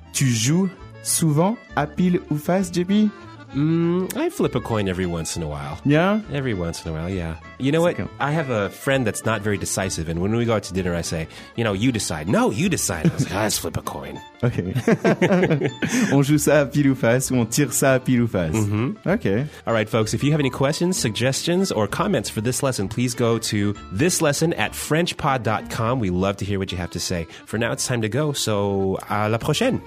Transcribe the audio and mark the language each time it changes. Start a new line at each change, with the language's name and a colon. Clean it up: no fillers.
French: Tu joues souvent à pile ou face, JP?
English: I flip a coin every once in a while. Yeah? Every once in a while, yeah. You know what? I have a friend that's not very decisive, and when we go out to dinner, I say, you know, you decide. No, you decide. I was like, oh, let's flip a coin. Okay.
French: On joue ça à pile ou face, ou on tire ça à pile ou face. Mm-hmm.
English: Okay. All right, folks, if you have any questions, suggestions, or comments for this lesson, please go to thislesson@frenchpod.com. We love to hear what you have to say. For now, it's time to go, so
French: à la prochaine.